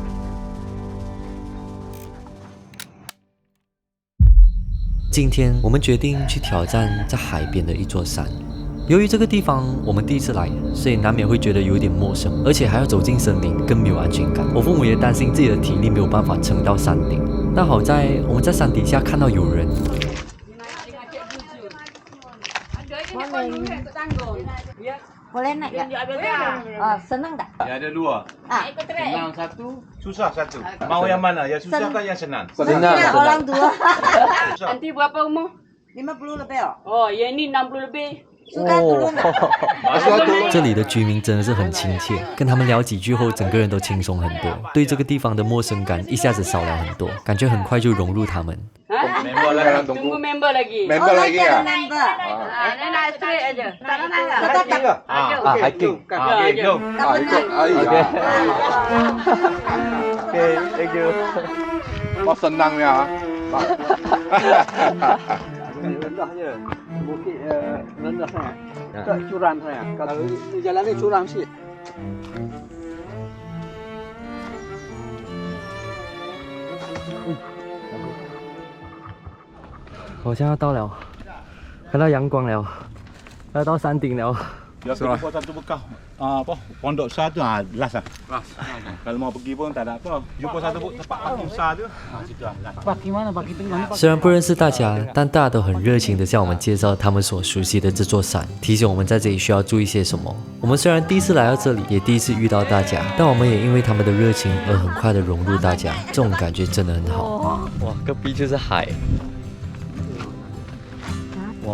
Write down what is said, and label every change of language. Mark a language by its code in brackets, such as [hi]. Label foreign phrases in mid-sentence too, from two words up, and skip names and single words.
[zh] 今天我们决定去挑战在海边的一座山。由于这个地方我们第一次来，所以难免会觉得有点陌生，而且还要走进森林，更没有安全感。我父母也担心自己的体力没有办法撑到山顶，但好在我们在山底下看到有人。 [ms] Boleh naik tak? Senang tak? Ya ada dua. Senang satu, susah satu. Mau yang mana? Yang susah kan yang senang? Senang orang dua. Nanti berapa umur? 50 lebih. Oh, yang ni 60 lebih. Suka turun tak? [zh] 这里的居民真的是很亲切，跟他们聊几句后，整个人都轻松很多，对这个地方的陌生感一下子少了很多，感觉很快就融入他们。 [ms] Member lah yang Tunggu member lagi. Member lagi ya? Member. Dia nak straight aja. Tak nak nak. Hiking ke? hiking. Okey, jom. Ikut. Okey. [en] Okay, thank you. [ms] Wah, senang ya. Rendah je. Bukit rendah sangat. Tak curam sangat. Kalau ni jalan ni curam sikit. [zh] 我现在到了，看到阳光了，要到山顶了。 [ms] Ya, pergi pos satu bekas. Apa? Pondok besar tu last lah. Kalau mau pergi pun tak ada apa. Jumpa satu tempat parking besar tu. Situ lah last. Parking mana? Parking tengah ni. [zh] 虽然不认识大家，但大家都很热情地向我们介绍他们所熟悉的这座山，提醒我们在这里需要注意些什么。我们虽然第一次来到这里，也第一次遇到大家，但我们也因为他们的热情而很快地融入大家，这种感觉真的很好。哇，隔壁就是海。哇。